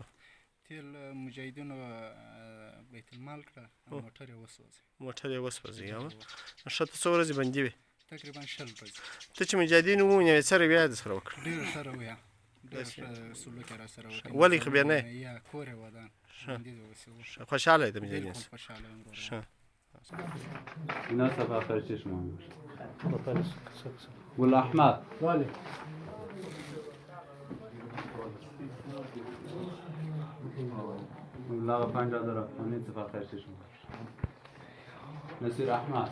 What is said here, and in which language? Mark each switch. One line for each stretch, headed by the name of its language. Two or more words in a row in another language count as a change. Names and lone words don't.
Pashto: تیل مجاهدینو بیت المال کړه موټر یې وسوځي موټر یې وسوځي ښه ته څو ورځې بندي وې تقریبا شل ورځې ته چې مجاهدین وونیوې څه رویه یې درسره وکړه ډېره ښه رویه ډېر ښه سلوک یې راسره وکړ ولې خو بیا نه یا کور یې ودان خوشحاله یې د مجاهدین بالکل خوشحاله یم ښه
Persian: اینا صفحه خرچه شما گل احمد
Pashto: بله
Persian: مبلغ 50,000 افغانی صفحه خرچه شما نصیر احمد